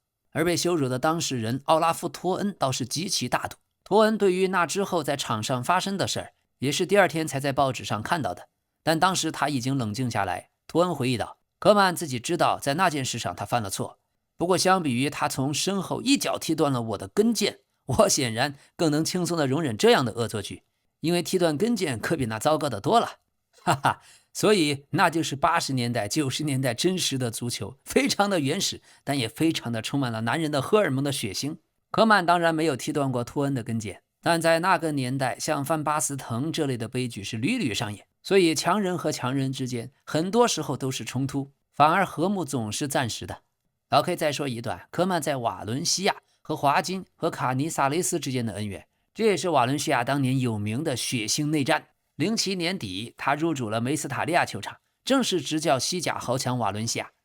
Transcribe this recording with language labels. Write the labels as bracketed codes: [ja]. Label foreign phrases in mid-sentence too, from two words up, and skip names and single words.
[zh] 而被羞辱的當事人奧拉夫·托恩倒是極其大度，托恩對於那之後在場上發生的事兒，也是第2天才在報紙上看到的，但當時他已經冷靜下來。托恩回憶道，科曼自己知道在那件事上他犯了錯，不過相比於他從身後一腳踢斷了我的跟腱，我顯然更能輕鬆地容忍這樣的惡作劇，因為踢斷跟腱可比那糟糕的多了。哈哈，所以那就是80年代、90年代真實的足球，非常的原始，但也非常的充滿了男人的荷爾蒙的血腥。科曼當然沒有踢斷過托恩的跟腱，但在那個年代，像范巴斯滕這類的悲劇是屢屢上演，所以強人和強人之間很多時候都是衝突，反而和睦總是暫時的。老 K 再說一段科曼在瓦倫西亞和华金和卡尼薩雷斯之間的恩怨，這也是瓦倫西亞當年有名的血腥內戰。07年底，他入主了梅斯塔利亞球場，正式執教西甲豪強瓦倫西亞。